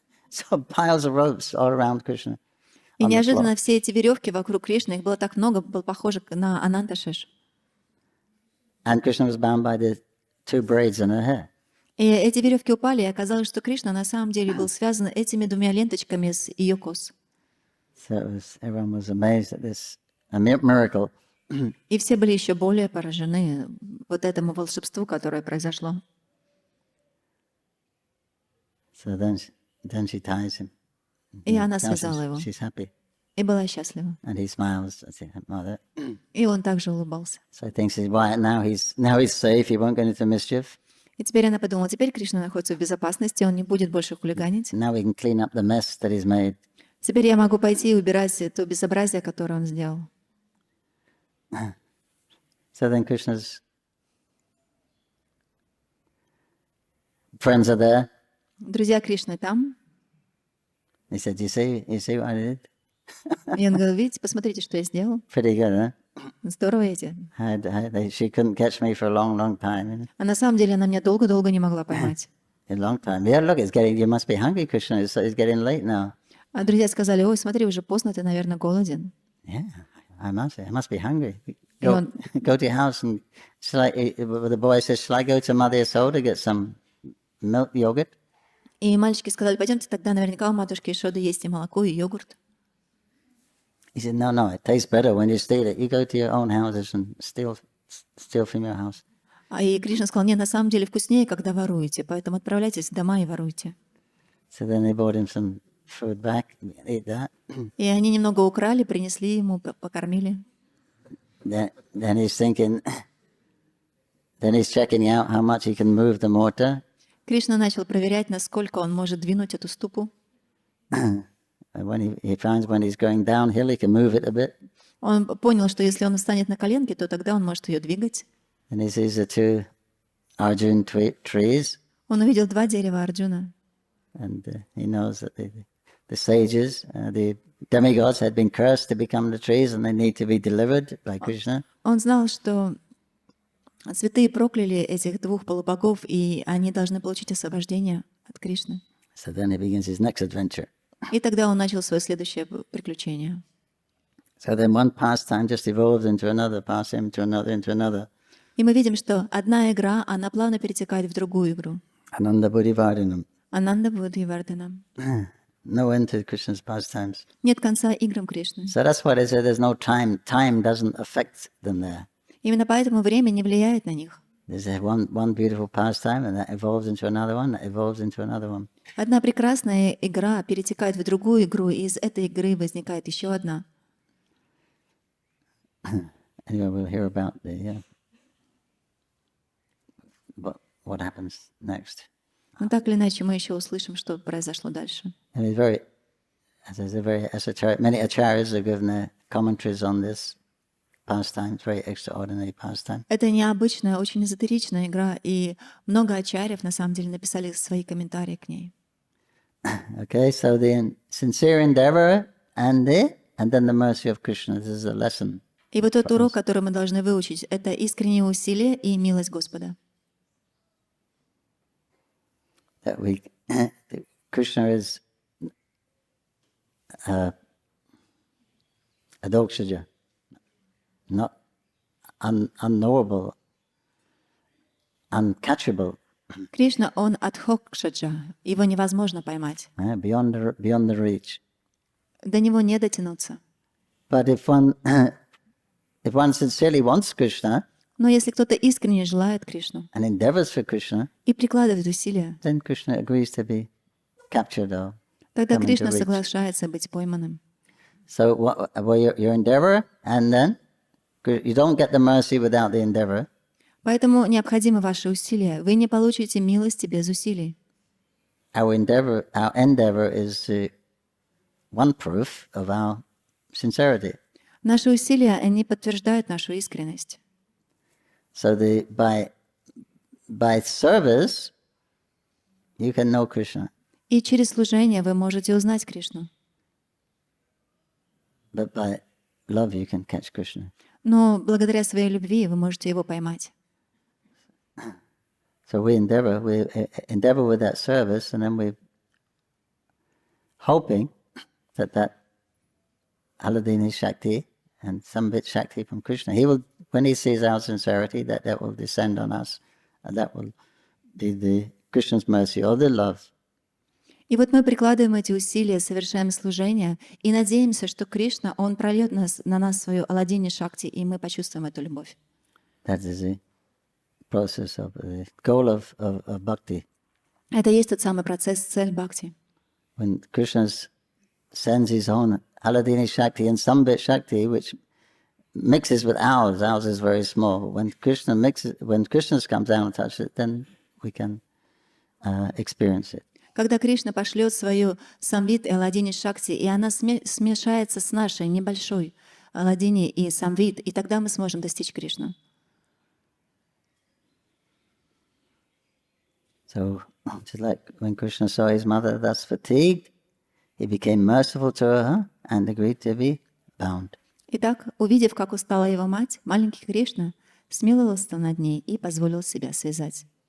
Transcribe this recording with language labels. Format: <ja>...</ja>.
<en>So piles of ropes all around Krishna.</en> <ru>И неожиданно все эти веревки вокруг Кришны, их было так много, было похоже на ананташеш.</ru> <en>And Krishna was bound by the two braids in her hair.</en> <ru>И эти веревки упали, и оказалось, что Кришна на самом деле был связан этими двумя ленточками с ее кос.</ru> <en>So everyone was amazed at this miracle.</en> <ru>И все были еще более поражены вот этому волшебству, которое произошло.</ru> <en>So then she ties him.</en> <ru>И она связала его.</ru> <en>She's happy.</en> <ru>И была счастлива.</ru> <en>And he smiles. I think, Mother.</en> <ru>И он также улыбался.</ru> <en>So he thinks now he's safe. He won't get into mischief.</en> <ru>И теперь она подумала, теперь Кришна находится в безопасности, он не будет больше хулиганить.</ru> <en>Now we can clean up the mess that he's made.</en> <ru>Теперь я могу пойти и убирать то безобразие, которое он сделал.</ru> <en>So then Krishna's friends are there.</en> <ru>Друзья Кришны там.</ru> <en>He said, you see what I did?</en> <ru>И он говорил, видите, посмотрите, что я сделал.</ru> <en>Pretty good, huh?</en> <ru>Здорово эти.</ru> <en>She couldn't catch me for a long, long time.</en> <ru>А на самом деле она меня долго-долго не могла поймать.</ru> <en>A long time. Yeah, look, you must be hungry, Krishna. It's getting late now.</en> <ru>А друзья сказали, ой, смотри, уже поздно, ты, наверное, голоден.</ru> <en>Yeah, I must be hungry. Go to your house and the boy says, shall I go to Mother Yasoda to get some milk yogurt?</en> <ru>И мальчики сказали, пойдемте тогда наверняка у матушки Ишоды есть и молоко, и йогурт.</ru> <en>He said, no, it tastes better when you steal it. You go to your own houses and steal from your house.</en> <ru>И Кришна сказал, нет, на самом деле вкуснее, когда воруете, поэтому отправляйтесь в дома и воруйте.</ru> <en>So then they brought him some food back, ate that.</en> <ru>И они немного украли, принесли ему, покормили.</ru> <en>Then he's thinking, then he's checking out how much he can move the mortar.</en> <ru>Кришна начал проверять, насколько он может двинуть эту ступу.</ru> <en>When he finds when he's going downhill, he can move it a bit.</en> <ru>Он понял, что если он встанет на коленки, то тогда он может ее двигать.</ru> <en>And he sees the two Arjun trees.</en> <ru>Он увидел два дерева Арджуна.</ru> <en>And he knows that the sages, the demigods had been cursed to become the trees and they need to be delivered by Krishna.</en> <ru>Он знал, что святые прокляли этих двух полубогов, и они должны получить освобождение от Кришны.</ru> <en>So then he begins his next adventure.</en> <ru>И тогда он начал свое следующее приключение.</ru> <en>So then one pastime just evolves into another, pastime into another, into another.</en> <ru>И мы видим, что одна игра, она плавно перетекает в другую игру.</ru> <sa>Ananda Buddhivardhanam. Ананда Будхивардханам.</sa> <en>No end to Krishna's pastimes.</en> <ru>Нет конца играм Кришны.</ru> <en>So that's why they say there's no time. Time doesn't affect them there.</en> <ru>Именно поэтому время не влияет на них.</ru> <en>There's one beautiful pastime and that evolves into another one, that evolves into another one.</en> <ru>Одна прекрасная игра перетекает в другую игру, и из этой игры возникает еще одна.</ru> <en>Anyway, we'll hear about what happens next.</en> <ru>Но так или иначе мы еще услышим, что произошло дальше.</ru> <en>And it's very esoteric. Many acharyas have given their commentaries on this pastime. It's very extraordinary pastime.</en> <ru>Это необычная, очень эзотеричная игра, и много ачарьев на самом деле написали свои комментарии к ней.</ru> <en>Okay, so the sincere endeavor and then the mercy of Krishna. This is a lesson.</en> <ru>И вот тот урок, который мы должны выучить, это искреннее усилие и милость Господа.</ru> <en>That Krishna is adokshaja, not unknowable, uncatchable.</en> <ru>Кришна, он адхокшаджа, его невозможно поймать.</ru> <en>Beyond the reach.</en> <ru>До него не дотянуться.</ru> <en>But if one sincerely wants Krishna,</en> <ru>Но если кто-то искренне желает Кришну</ru> <en>and endeavors for Krishna,</en> <ru>и прикладывает усилия,</ru> <en>then Krishna agrees to be captured or</en> <ru>тогда</ru> <en>come into</en> <ru>Кришна</ru> <en>reach.</en> <ru>соглашается быть пойманным.</ru> <en>So your endeavor, and then you don't get the mercy without the endeavor.</en> <ru>Поэтому необходимы ваши усилия. Вы не получите милости без усилий.</ru> <en>Our endeavor is one proof of our sincerity.</en> <ru>Наши усилия, они подтверждают нашу искренность.</ru> <en>So by service, you can know Krishna.</en> <ru>И через служение вы можете узнать Кришну.</ru> <en>But by love, you can catch Krishna.</en> <ru>Но благодаря своей любви вы можете его поймать.</ru> <en>So we endeavor with that service, and then we're hoping that Haladini Shakti and some bit Shakti from Krishna, he will, when he sees our sincerity, that will descend on us, and that will be the Krishna's mercy or the love.</en> <ru>И вот мы прикладываем эти усилия, совершаем служение и надеемся, что Кришна, он прольет на нас свою Аладдини Шакти, и мы почувствуем эту любовь.</ru> <en>That is the process of the goal of bhakti.</en> <ru>Это и есть тот самый процесс, цель бхакти.</ru> <en>When Krishna sends his own Haladini Shakti and some bit Shakti, which mixes with ours is very small. When Krishna comes down and touches it, then we can experience it.</en> <ru>Когда Кришна пошлет свою самвит и Аладдини Шакти, и она смешается с нашей небольшой Аладдини и самвит, и тогда мы сможем достичь Кришну.</ru> <en>So, just like when Krishna saw his mother thus fatigued, he became merciful to her and agreed to be bound.</en> <ru>Итак, увидев, как устала его мать, маленький Кришна смиловался над ней и позволил себя связать.</ru>